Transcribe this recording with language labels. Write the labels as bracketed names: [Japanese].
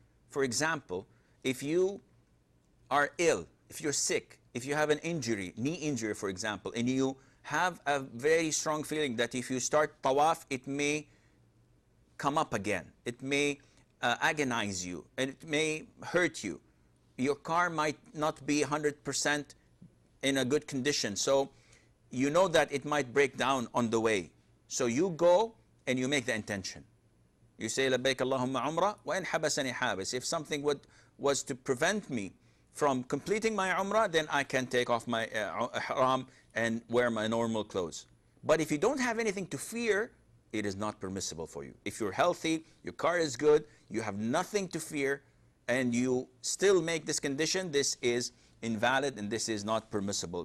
[English] For example, if you are ill, if you're sick, if you have an injury, knee injury for example, and you have a very strong feeling that if you start tawaf, it may come up again, it may agonize you, and it may hurt you. Your car might not be 100% in a good condition, so you know that it might break down on the way. So you go and you make the intention. You say, [Arabic] لبيك اللهم عمرة وإن حبسني حابس. [English] If something was to prevent me from completing my umrah, then I can take off my ihram and wear my normal clothes. But if you don't have anything to fear, it is not permissible for you. If you're healthy, your car is good, you have nothing to fear, and you still make this condition, this is invalid and this is not permissible.